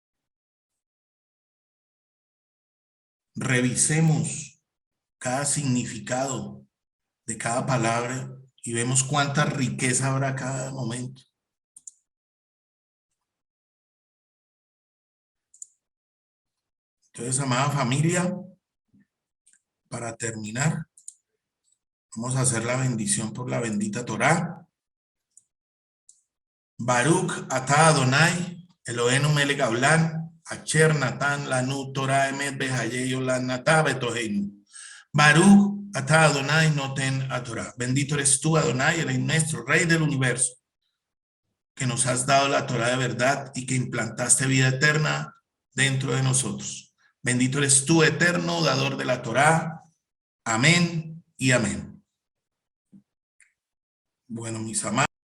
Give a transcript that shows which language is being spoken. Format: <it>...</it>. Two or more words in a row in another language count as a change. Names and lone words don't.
<es>Revisemos cada significado de cada palabra y vemos cuánta riqueza habrá cada momento. Entonces, amada familia, para terminar, vamos a hacer la bendición por la bendita Torá.</es> <he>ברוך אתה אדוני, אלוהינו מלך העולם, אשר נתן לנו תורה אמת בחיי עולם נטע בתוכנו. ברוך אתה אדוני נותן התורה.</he> <es>Bendito eres tú, Adonai, el nuestro Rey del universo, que nos has dado la Torah de verdad y que implantaste vida eterna dentro de nosotros. Bendito eres tú, eterno, dador de la Torá. Amén y amén. Bueno, mis amados.</es>